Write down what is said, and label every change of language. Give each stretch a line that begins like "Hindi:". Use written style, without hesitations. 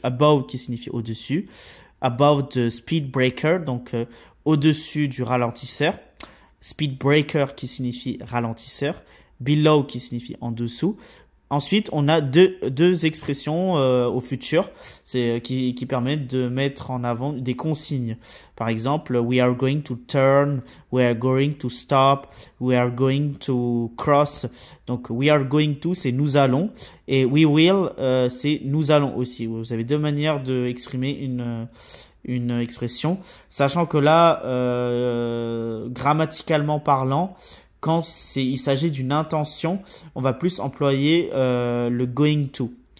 French: Above, qui signifie au-dessus.
English: Above the speed breaker,
French: donc au-dessus du ralentisseur. Speed breaker, qui signifie ralentisseur. Below, qui signifie en dessous. Ensuite, on a deux expressions au futur qui permettent de mettre en avant des consignes. Par exemple,
English: we are going to turn, we are going to stop, we are going to cross.
French: Donc,
English: we are going to,
French: c'est nous allons. Et
English: we will,
French: c'est nous allons aussi. Vous avez deux manières d'exprimer une expression. Sachant que là, grammaticalement parlant, quand il s'agit d'une intention, on va plus employer le going to.